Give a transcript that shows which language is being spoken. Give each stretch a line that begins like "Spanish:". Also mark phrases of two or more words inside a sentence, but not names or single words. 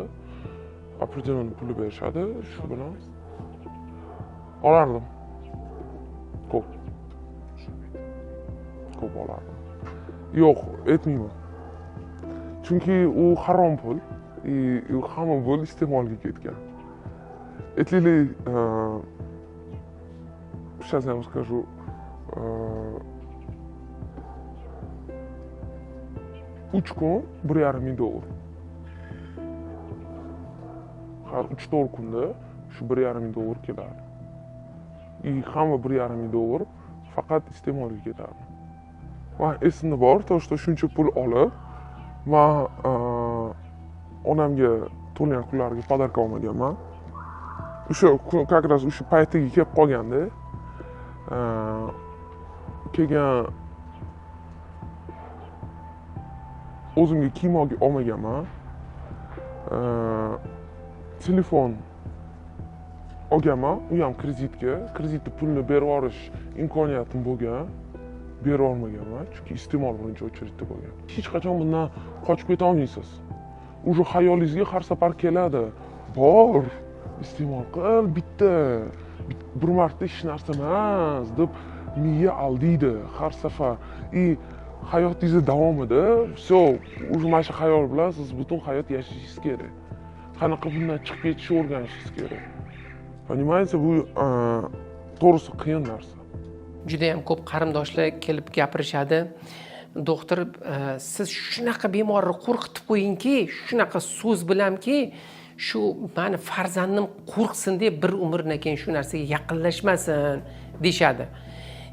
Uzbek: Определенный pulni berishadi, shu bilan olardim. Ko'p olardim. Yo'q, aytmayman. Chunki u harom pul, hamma pul iste'molga ketgan. Aytaylik,
Russian: сейчас я вам скажу, $3 kun $1,500.
Uzbek: Har 3-4 kunda shu $1,500 keladi. Hamma $1,500 faqat iste'molga ketadi. Men esimda bor, to'shda shuncha pul olib, men onamga to'lgan kunlarga podarka olmaganman. O'sha как раз o'sha paytiga kelib qolganda, kelgan o'zimga kiyim olmaganman. Telefon olganman, u ham kreditga. Kreditni pulni berib yuborish imkoniyatim bo'lgan, berib olmaganman, chunki iste'mol birinchi очередda bo'lgan. Hech qachon bundan qochib keta olmaysiz. Уже xayolingizga har safar keladi. Bor, iste'mol qil, bitta bir marta hech narsa emas deb miya aldaydi har safar. Hayotingiz davomida
Russian: все, уже
Uzbek: mana shu xayol bilan siz butun hayot yashashingiz kerak. Qanaqa bundan chiqib ketishni o'rganishingiz kerak. Понимаете, bu to'g'risi qiyin narsa. Juda ham ko'p qarindoshlar kelib gapirishadi. Doktor, siz shunaqa bemorni qo'rqitib qo'yingki, shunaqa so'z bilanki, shu meni farzandim qo'rqsin deb bir umrdan keyin shu narsaga yaqinlashmasin deyshadi.